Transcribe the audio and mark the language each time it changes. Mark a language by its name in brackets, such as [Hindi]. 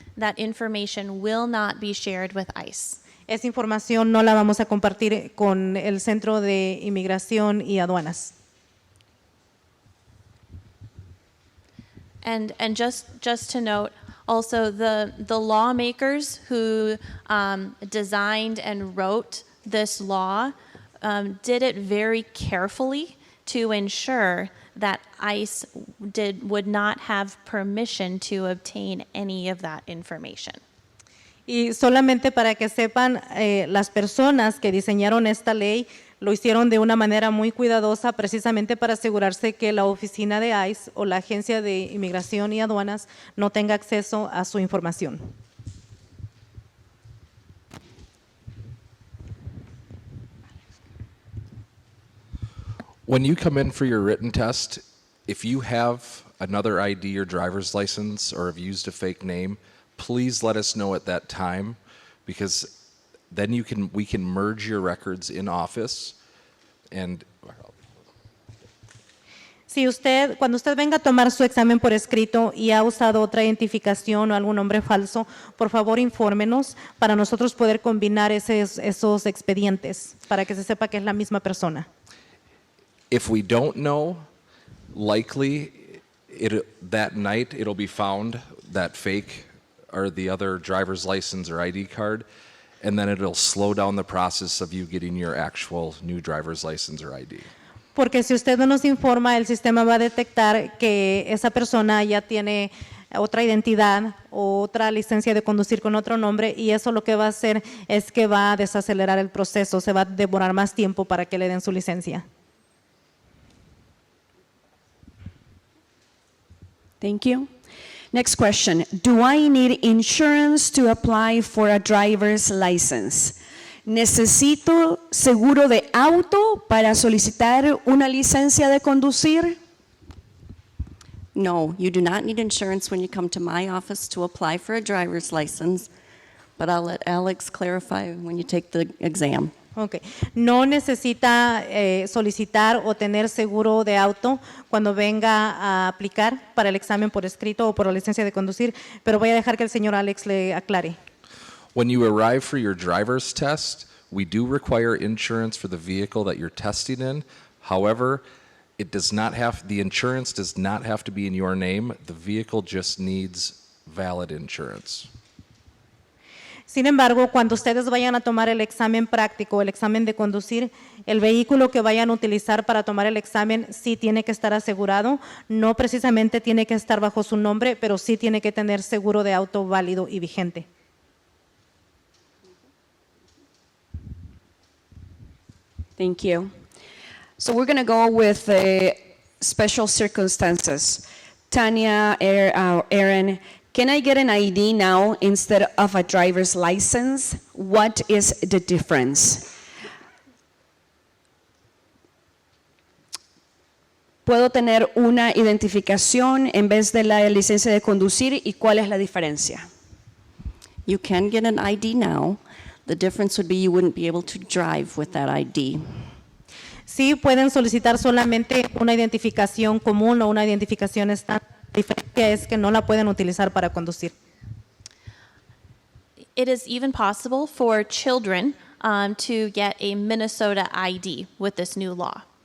[English] That information will not be shared with ICE. [Spanish] Esa información no la vamos a compartir con el Centro de Inmigración y Aduanas. [English] And just to note, also the lawmakers who designed and wrote this law did it very carefully to ensure that ICE would not have permission to obtain any of that information. [Spanish] Y solamente para que sepan, las personas que diseñaron esta ley lo hicieron de una manera muy cuidadosa, precisamente para asegurarse que la oficina de ICE o la Agencia de Inmigración y Aduanas no tenga acceso a su información. [English] When you come in for your written test, if you have another ID or driver's license or have used a fake name, please let us know at that time, because then we can merge your records in office and [Spanish] Si usted, cuando usted venga a tomar su examen por escrito y ha usado otra identificación o algún nombre falso, por favor infórmenos para nosotros poder combinar esos expedientes para que se sepa que es la misma persona. [English] if we don't know, likely that night it'll be found, that fake or the other driver's license or ID card, and then it'll slow down the process of you getting your actual new driver's license or ID. [Spanish] Porque si usted no nos informa, el sistema va a detectar que esa persona ya tiene otra identidad o otra licencia de conducir con otro nombre, y eso lo que va a hacer es que va a desacelerar el proceso, se va a demorar más tiempo para que le den su licencia. [English] Thank you. Next question. Do I need insurance to apply for a driver's license? [Spanish] ¿Necesito seguro de auto para solicitar una licencia de conducir? [English] No, you do not need insurance when you come to my office to apply for a driver's license, but I'll let Alex clarify when you take the exam. Okay. [Spanish] No necesita solicitar o tener seguro de auto cuando venga a aplicar para el examen por escrito o por la licencia de conducir, pero voy a dejar que el señor Alex le aclare. [English] When you arrive for your driver's test, we do require insurance for the vehicle that you're testing in. However, the insurance does not have to be in your name. The vehicle just needs valid insurance. [Spanish] Sin embargo, cuando ustedes vayan a tomar el examen práctico, el examen de conducir, el vehículo que vayan a utilizar para tomar el examen sí tiene que estar asegurado, no precisamente tiene que estar bajo su nombre, pero sí tiene que tener seguro de auto válido y vigente. [English] Thank you. So we're going to go with special circumstances. Tanya, Aaron, can I get an ID now instead of a driver's license? What is the difference? [Spanish] ¿Puedo tener una identificación en vez de la licencia de conducir, y cuál es la diferencia? [English] You can get an ID now. The difference would be you wouldn't be able to drive with that ID. [Spanish] Sí, pueden solicitar solamente una identificación común o una identificación estándar. La diferencia es que no la pueden utilizar para conducir. [English] It is even possible for children to get a Minnesota ID with this new law.